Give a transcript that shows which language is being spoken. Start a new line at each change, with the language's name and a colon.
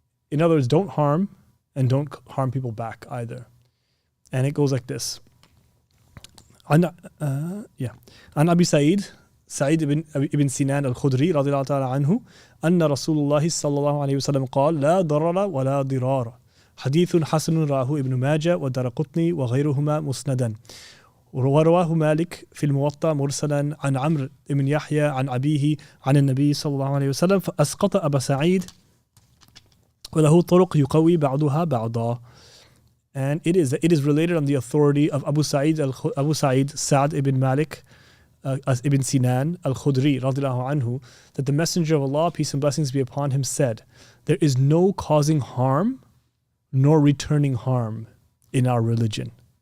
English: In other words, don't harm and don't harm people back either. And it goes like this.
Arabic: An Abi Sa'id ibn Sinan al-Khudri radiyallahu ta'ala anhu, anna Rasulullah sallallahu alayhi wa sallam قال لا ضرر ولا ضرار. حديث حسن راه ابن ماجه والدارقطني وغيرهما مسندا. ورواه مالك في الموطأ مرسلا عن عمرو بن يحيى عن أبيه عن النبي صلى الله عليه وسلم فأسقط أبا سعيد وله طرق يقوي بعضها بعضا.
English: And it is related on the authority of Abu Sa'id Sa'd ibn Malik ibn Sinan al-Khudri radiyallahu anhu, that the Messenger of Allah, peace and blessings be upon him, said, there is no causing harm nor returning harm in our religion.